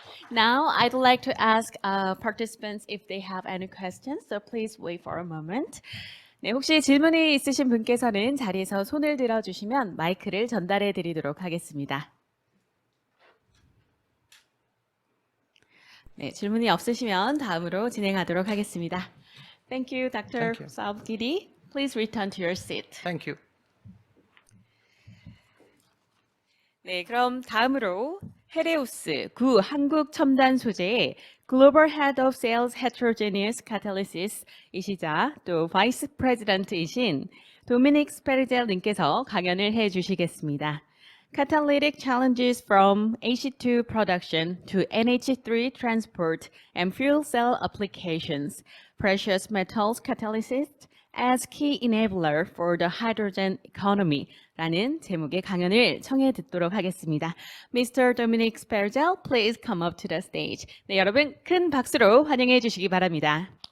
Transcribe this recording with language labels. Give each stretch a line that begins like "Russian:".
English: Now, I'd like to ask participants if they have any questions, so please wait for a moment.
Korean: 네, 혹시 질문이 있으신 분께서는 자리에서 손을 들어주시면 마이크를 전달해 드리도록 하겠습니다. 네, 질문이 없으시면 다음으로 진행하도록 하겠습니다.
English: Thank you, Dr. Sarbjit. Please return to your seat. Thank you.
Korean: 네, 그럼 다음으로 헤레우스 구 한국 첨단 소재의 글로벌 헤드 오브 세일즈 헤테로제니어스 카탈리시스이시자 또 바이스 프레지던트이신 도미닉 스페르젤 님께서 강연을 해 주시겠습니다.
English: Catalytic challenges from HC2 production to NH3 transport and fuel cell applications. Precious metals catalysis as key enabler for the hydrogen economy.
Korean: 라는 제목의 강연을 청해 듣도록 하겠습니다.
English: Mr. Dominik Sperzel, please come up to the stage.
Korean: 네, 여러분 큰 박수로 환영해 주시기 바랍니다.